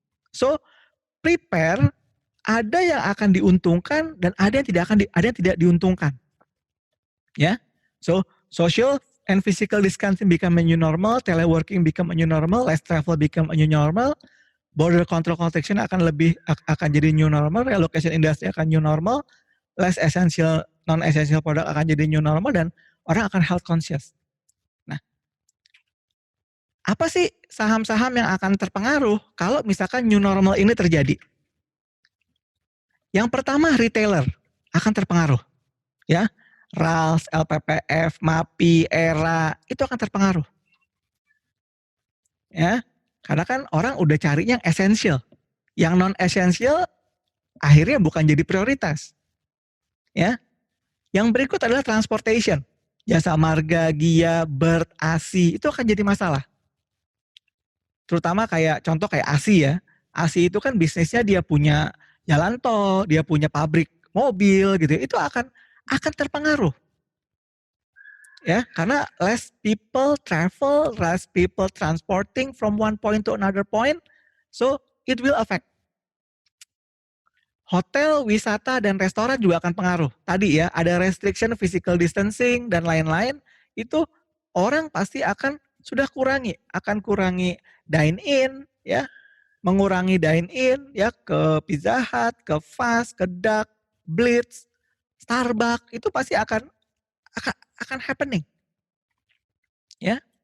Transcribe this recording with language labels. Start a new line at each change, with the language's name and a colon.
English: So prepare,
Indonesian: ada yang akan diuntungkan dan ada yang tidak diuntungkan. Ya.
English: So social and physical distancing become a new normal, teleworking become a new normal, less travel become a new normal. Border control constriction
Indonesian: akan jadi
English: new normal, relocation industry akan new normal, less essential, non-essential product akan jadi new normal,
Indonesian: dan orang akan
English: health conscious.
Indonesian: Nah, apa sih saham-saham yang akan terpengaruh kalau misalkan new normal ini terjadi? Yang pertama retailer akan terpengaruh. Ya, RALS, LPPF, MAPI, ERA, itu akan terpengaruh. Ya. Karena kan orang udah cari yang esensial. Yang non-esensial akhirnya bukan jadi prioritas. Ya. Yang berikut adalah transportation. Jasa marga, Gia, Bird, ASI, itu akan jadi masalah. Terutama contoh kayak ASI ya. ASI itu kan bisnisnya dia punya jalan tol, dia punya pabrik mobil gitu. Itu akan terpengaruh. Ya, karena
English: less people travel, less people transporting from one point to another point, so it will affect.
Indonesian: Hotel, wisata, dan restoran juga akan pengaruh. Tadi ya, ada restriction, physical distancing, dan lain-lain, itu orang pasti akan kurangi dine-in, ya, mengurangi dine-in, ya, ke Pizza Hut, ke Fast, ke Duck, Blitz, Starbucks, itu pasti akan happening. Ya.